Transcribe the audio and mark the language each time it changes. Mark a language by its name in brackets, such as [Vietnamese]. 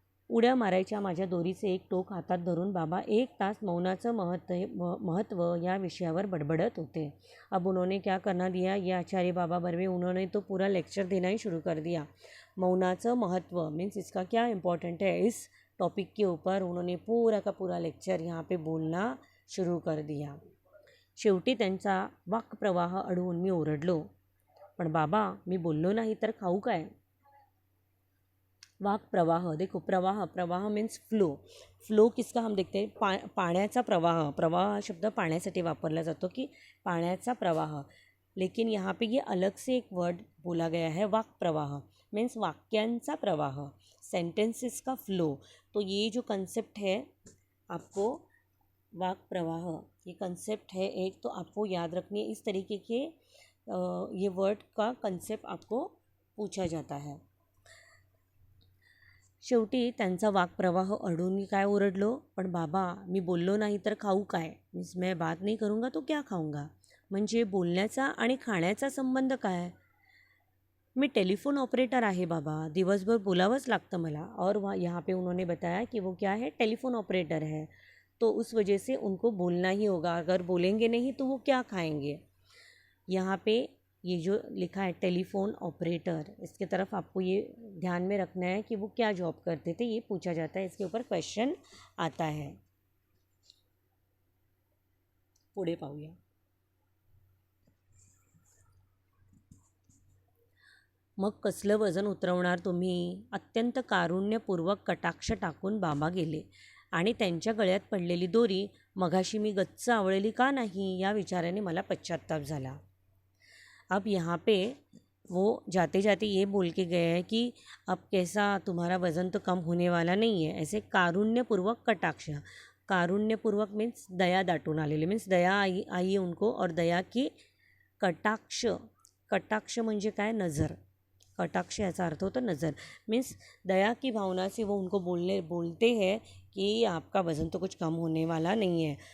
[Marathi] उड्या मारायच्या माझ्या दोरीचे एक टोक हातात धरून बाबा 1 तास मौनाचं महत्त्व या विषयावर बडबडत होते. [Hindi] अब उन्होंने क्या करना दिया, ये आचार्य बाबा बर्वे उन्होंने तो पूरा लेक्चर देना ही शुरू कर दिया. [Marathi] मौनाचं महत्त्व [Hindi] मीन्स इसका क्या इम्पोर्टेंट है, इस टॉपिक के ऊपर उन्होंने पूरा का पूरा लेक्चर यहाँ पे बोलना शुरू कर दिया. [Marathi] शेवटी त्यांचा वाक्प्रवाह अडवून मी ओरडलो, पण बाबा मी बोललो नाही तर खाऊ काय? [Hindi] वाक प्रवाह, देखो प्रवाह, प्रवाह मीन्स फ्लो। फ्लो किसका हम देखते हैं, [Marathi] पाण्याचा प्रवाह। प्रवाह हा शब्द पाण्यासाठी वापरला जातो की पाण्याचा प्रवाह। [Hindi] लेकिन यहाँ पे ये अलग से एक वर्ड बोला गया है, वाक प्रवाह मीन्स [Marathi] वाक्यांचा प्रवाह, [Hindi] सेंटेंसेस का फ्लो। तो ये जो कंसेप्ट है आपको, वाक प्रवाह, ये कंसेप्ट है एक, तो आपको याद रखनी है। इस तरीके के ये वर्ड का कंसेप्ट आपको पूछा जाता है। [Marathi] शेवटी त्यांचा वाक्प्रवाह अडून मी काय ओरडलो, पण बाबा मी बोललो नाही तर खाऊ काय? [Hindi] मीन्स मैं बात नहीं करूँगा तो क्या खाऊंगा? [Marathi] म्हणजे बोलण्याचा आणि खाण्याचा संबंध काय? मी टेलीफोन ऑपरेटर आहे बाबा, दिवसभर बोलावंच लागतं मला। [Hindi] और वहाँ यहाँ पे उन्होंने बताया कि वो क्या है, टेलीफोन ऑपरेटर है, तो उस वजह से उनको बोलना ही होगा, अगर बोलेंगे नहीं तो वो क्या खाएंगे। यहाँ पे ये जो लिखा है टेलीफोन ऑपरेटर, इसके तरफ आपको ये ध्यान में रखना है कि वो क्या जॉब करते थे, ये पूछा जाता है, इसके ऊपर क्वेश्चन आता है। [Marathi] पुढे पाहूया। मग कसलं वजन उतरवणार तुम्ही? अत्यंत कारुण्यपूर्वक कटाक्ष टाकून बाबा गेले आणि त्यांच्या गळ्यात पडलेली दोरी मघाशी मी गच्च आवळली का नाही, या विचाराने मला पश्चात्ताप झाला। [Hindi] अब यहाँ पे वो जाते जाते ये बोल के गए हैं कि अब कैसा, तुम्हारा वज़न तो कम होने वाला नहीं है। ऐसे कारुण्यपूर्वक कटाक्ष, कारुण्यपूर्वक मीन्स [Marathi] दया दाटून आलेले, [Hindi] मीन्स दया आई उनको, और दया की कटाक्ष, [Marathi] कटाक्ष म्हणजे काय, [Hindi] नज़र, [Marathi] कटाक्ष याचा अर्थ होता [Hindi] नज़र, मीन्स दया की भावना से वो उनको बोलते हैं कि आपका वज़न तो कुछ कम होने वाला नहीं है।